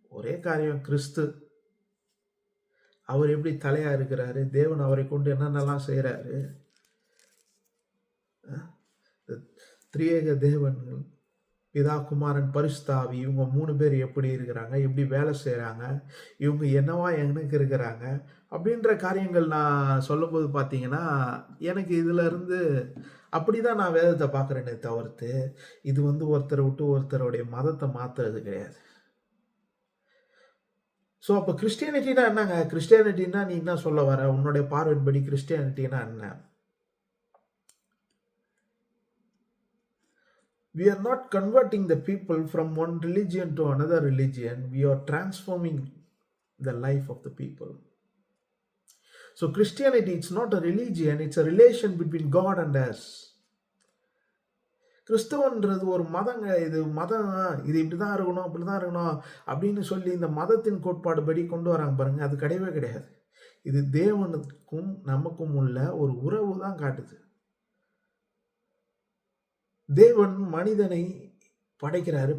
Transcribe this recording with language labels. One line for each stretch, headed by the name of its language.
Tamil: ஒரே காரியம், கிறிஸ்து அவர் எப்படி தலையா இருக்கிறாரு, தேவன் அவரை கொண்டு என்னென்னலாம் செய்கிறாரு, திரியேக தேவன் பிதா குமாரன் பரிசுத்தாவி இவங்க 3 பேர் எப்படி இருக்கிறாங்க, எப்படி வேலை செய்கிறாங்க, இவங்க என்னவா எனக்கு இருக்கிறாங்க அப்படின்ற காரியங்கள் நான் சொல்லும்போது பார்த்தீங்கன்னா, எனக்கு இதில் இருந்து அப்படி தான் நான் வேதத்தை பார்க்குறேனே தவிர்த்து இது ஒருத்தரை விட்டு ஒருத்தருடைய மதத்தை மாற்றுறது கிடையாது. ஸோ அப்போ கிறிஸ்டியானிட்டினா என்னங்க? கிறிஸ்டியானிட்டினா நீ என்ன சொல்ல வர? உன்னுடைய பார்வையின்படி கிறிஸ்டியானிட்டினா என்ன?
English: We are not converting the people from one religion to another religion. We are transforming the life of the people. So Christianity, it's not a religion, it's a relation between God and us.
Tamil: கிறிஸ்தவன்றது ஒரு மதங்க. இது மதம், இது இப்படிதான் இருக்கணும், அப்படிதான் இருக்கணும் அப்படின்னு சொல்லி இந்த மதத்தின் கோட்பாடு படி கொண்டு வராங்க பாருங்க, அது கிடையவே கிடையாது. இது தேவனுக்கும் நமக்கும் உள்ள ஒரு உறவு தான் காட்டுது. தேவன் மனிதனை படைக்கிறாரு.